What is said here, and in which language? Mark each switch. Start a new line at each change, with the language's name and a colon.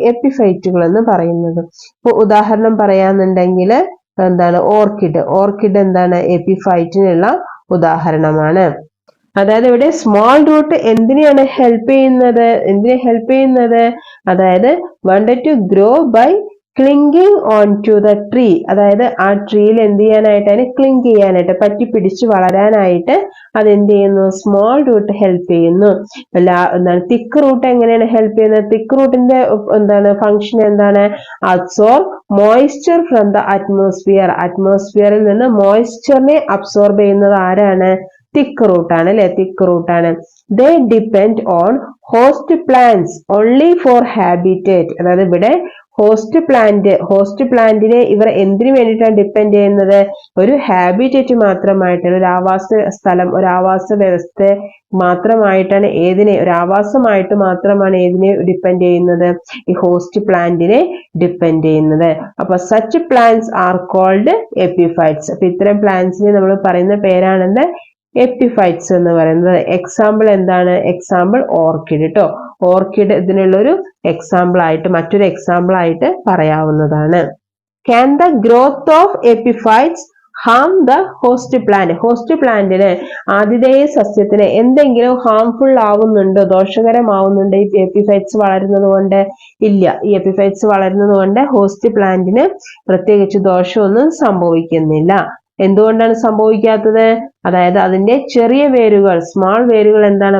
Malayalam: എപ്പിഫൈറ്റുകൾ എന്ന് പറയുന്നത്. ഇപ്പൊ ഉദാഹരണം പറയാന്നുണ്ടെങ്കിൽ എന്താണ്? ഓർക്കിഡ് എന്താണ്? എപ്പിഫൈറ്റിനുള്ള ഉദാഹരണമാണ്. അതായത് ഇവിടെ സ്മോൾ റൂട്ട് എന്തിനെ ഹെൽപ്പ് ചെയ്യുന്നത്?
English: അതായത് wanted to grow by clinging on to the tree.
Malayalam: അതായത് ആ ട്രീയിൽ എന്ത് ചെയ്യാനായിട്ടാണ്? ക്ലിങ് ചെയ്യാനായിട്ട്, പറ്റി പിടിച്ച് വളരാനായിട്ട് അത് എന്ത് ചെയ്യുന്നു? സ്മോൾ റൂട്ട് ഹെൽപ്പ് ചെയ്യുന്നു. തിക്ക് റൂട്ട് എങ്ങനെയാണ് ഹെൽപ്പ് ചെയ്യുന്നത്? തിക്ക് റൂട്ടിന്റെ ഫംഗ്ഷൻ എന്താണ്?
English: absorb moisture from the
Malayalam: അറ്റ്മോസ്ഫിയറിൽ നിന്ന് മോയ്സ്ചറിനെ അബ്സോർബ് ചെയ്യുന്നത് ആരാണ്? തിക്ക് റൂട്ടാണ് അല്ലെ? തിക്ക് റൂട്ടാണ്.
English: They depend on host plants only for habitat.
Malayalam: അതായത് ഇവിടെ ഹോസ്റ്റ് പ്ലാന്റിനെ ഇവർ എന്തിനു വേണ്ടിയിട്ടാണ് ഡിപ്പെൻഡ് ചെയ്യുന്നത്? ഒരു ഹാബിറ്റേറ്റ് മാത്രമായിട്ടാണ്, ഒരു ആവാസ സ്ഥലം, ഒരു ആവാസ വ്യവസ്ഥ മാത്രമായിട്ടാണ് ഒരു ആവാസമായിട്ട് മാത്രമാണ് ഡിപ്പെൻഡ് ചെയ്യുന്നത്? ഈ ഹോസ്റ്റ് പ്ലാന്റിനെ ഡിപ്പെൻഡ് ചെയ്യുന്നത്. അപ്പൊ
English: Such plants are called epiphytes.
Malayalam: അപ്പൊ ഇത്തരം പ്ലാന്റ്സിനെ നമ്മൾ പറയുന്ന പേരാണെന്ന് എപ്പിഫൈറ്റ്സ് എന്ന് പറയുന്നത്. എക്സാമ്പിൾ എന്താണ്? എക്സാമ്പിൾ ഓർക്കിഡ് ട്ടോ. ഓർക്കിഡ് ഇതിനുള്ളൊരു മറ്റൊരു എക്സാമ്പിൾ ആയിട്ട് പറയാവുന്നതാണ്.
English: Can the growth of epiphytes harm the host plant?
Malayalam: Host പ്ലാന്റിന്, ആതിഥേയ സസ്യത്തിന് എന്തെങ്കിലും ഹാംഫുൾ ആവുന്നുണ്ടോ, ദോഷകരമാവുന്നുണ്ടോ ഈ എപ്പിഫൈറ്റ്സ് വളരുന്നത് കൊണ്ട്? ഇല്ല. ഈ എപ്പിഫൈറ്റ്സ് വളരുന്നത് കൊണ്ട് ഹോസ്റ്റ് പ്ലാന്റിന് പ്രത്യേകിച്ച് ദോഷമൊന്നും സംഭവിക്കുന്നില്ല. എന്തുകൊണ്ടാണ് സംഭവിക്കാത്തത്? അതായത് അതിന്റെ ചെറിയ വേരുകൾ, സ്മാൾ വേരുകൾ എന്താണ്?